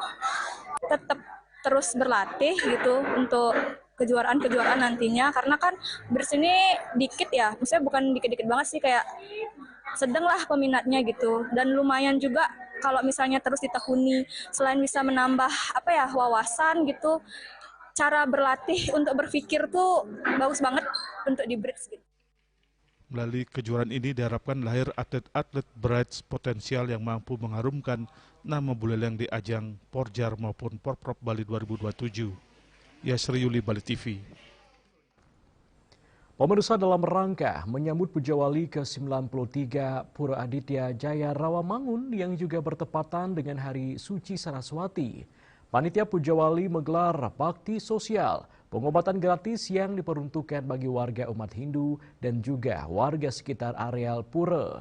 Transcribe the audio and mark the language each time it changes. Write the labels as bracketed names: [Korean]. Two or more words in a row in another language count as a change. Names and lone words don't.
[Indonesian] Tetap terus berlatih gitu untuk kejuaraan nantinya karena kan bersini dikit ya, maksudnya bukan dikit-dikit banget sih, kayak sedang lah peminatnya gitu, dan lumayan juga kalau misalnya terus ditekuni, selain bisa menambah wawasan gitu, cara berlatih untuk berpikir tuh bagus banget untuk di Brides gitu. Melalui kejuaraan ini diharapkan lahir atlet-atlet Brides potensial yang mampu mengharumkan nama Buleleng di ajang Porjar maupun Porprov Bali 2027. Yasri Yuli, Bali TV. Pemirsa, dalam rangka menyambut Puja Wali ke-93 Pura Aditya Jaya Rawamangun yang juga bertepatan dengan Hari Suci Saraswati, Panitia Puja Wali menggelar bakti sosial, pengobatan gratis yang diperuntukkan bagi warga umat Hindu dan juga warga sekitar areal pura.